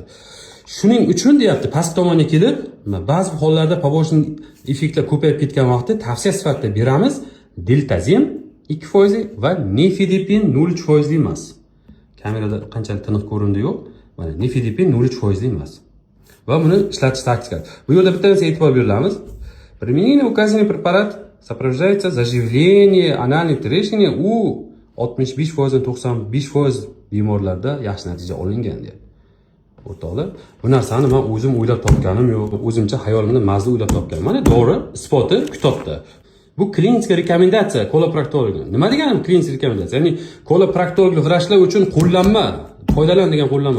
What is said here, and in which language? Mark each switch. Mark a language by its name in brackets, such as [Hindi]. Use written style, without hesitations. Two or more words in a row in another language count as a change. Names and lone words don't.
[Uzbek] Shuning uchun deyapti, past tomonga kelib, ba'zi hollarda побочный effektlar ko'payib ketgan vaqtda tavsiya sifatida beramiz deltazem 2% va nifedipin 0% emas. Kamerada qanchalik tiniq ko'rindi yo'q. Mana nifedipin 0% emas. Va buni ishlatish taktikasi. Bu yerda bitta narsa e'tibor berilamiz. [Russian] Применение указанный препарат сопровождается заживлением анальной трещины [Uzbek] u 65%-95% bemorlarda yaxshi natija olingan deyapti. O'rtoqlar, bu narsani men o'zim o'ylab topganim yo'q, o'zimcha xayolimda mazza o'ylab topganim. Mana dori isboti kitobda. Bu klinik rekomendatsiya koloproktolog. Nima deganim klinik rekomendatsiya? Ya'ni koloproktolog vrachlar uchun qo'llanma, foydalan degan qo'llanma.